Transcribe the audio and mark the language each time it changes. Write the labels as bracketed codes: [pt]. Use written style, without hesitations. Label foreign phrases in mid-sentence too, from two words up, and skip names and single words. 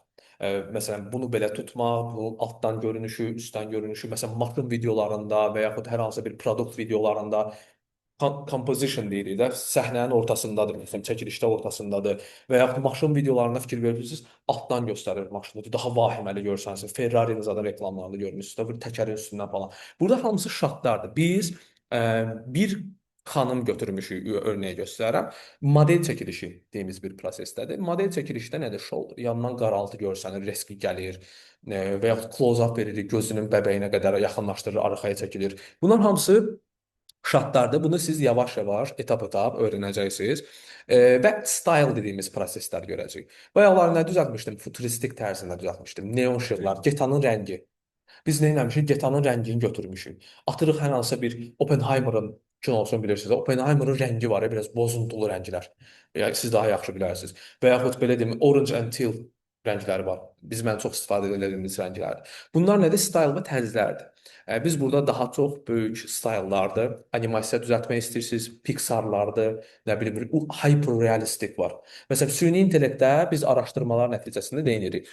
[az] Məsələn, bunu belə tutmaq, bu altdan görünüşü, üstdən görünüşü, məsələn, maşın videolarında və yaxud hər hansı bir produkt videolarında composition deyirik də, səhnənin ortasındadır, məsələn, çəkilişdə ortasındadır və yaxud maşın videolarına fikir verirsiniz, altdan göstərir maşını, daha vahiməli görsənsiniz, Ferrari'nin zaten reklamlarını görmüsünüz, bir təkərin üstündən falan. Burada hamısı şartlardır. Biz bir xanım götürmüşük, örneği göstərərəm. Model çəkilişi deyimiz bir prosesdədir. Model çəkilişdə nədir? Shoulder, yandan qaraltı görsənir, reski gəlir və yaxud close-up veririk, gözünün bəbəyinə qədər yaxınlaşdırır, arxaya çəkilir. Bunlar hamısı şartlardır. Bunu siz yavaş-yavaş, etap-etap öyrənəcəksiniz və style dediyimiz proseslər görəcəyik. Bayaqlar nə düzəltmişdim? Futuristik tərzində düzəltmişdim. Neon işıqlar, getanın rəngi. Biz nə etmişik? Getanın rəngini götürmüşük. Atırıq hər hansı bir Oppenheimer'ın kinosunu bilirsiniz. Oppenheimer'ın rəngi var, biraz bozuntulı rənglər. Yəni siz daha yaxşı bilərsiniz. Və yaxud belə deyim, [en] orange and teal [az] rəngləri var. Mən çox istifadə edildiyimiz rənglərdir. Bunlar nədir? Style və tərzlərdir. Biz burada daha çox böyük style'lardır. Animasiya düzəltmək istəyirsiniz, Pixar'lardır, nə bilim, hyper-realistik var. Məsələn, süni intellektdə biz araşdırmalar nəticəsində nə edirik?